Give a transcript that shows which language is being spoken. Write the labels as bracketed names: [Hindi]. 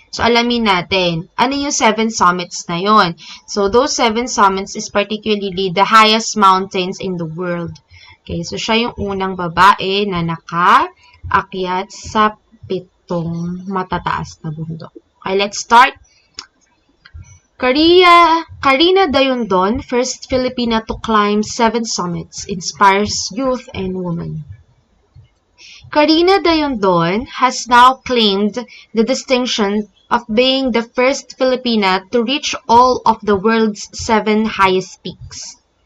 [Filipino] So, alamin natin, ano yung 7 summits na yon? [English] So, those 7 summits is particularly the highest mountains in the world. [Filipino] Okay, so siya yung unang babae na nakaakyat sa 7 matataas na bundok. [English] Okay, let's start. Karina Dayondon, first Filipina to climb 7 summits, inspires youth and women. Karina Dayondon has now claimed the distinction of being the first Filipina to reach all of the world's 7 highest peaks.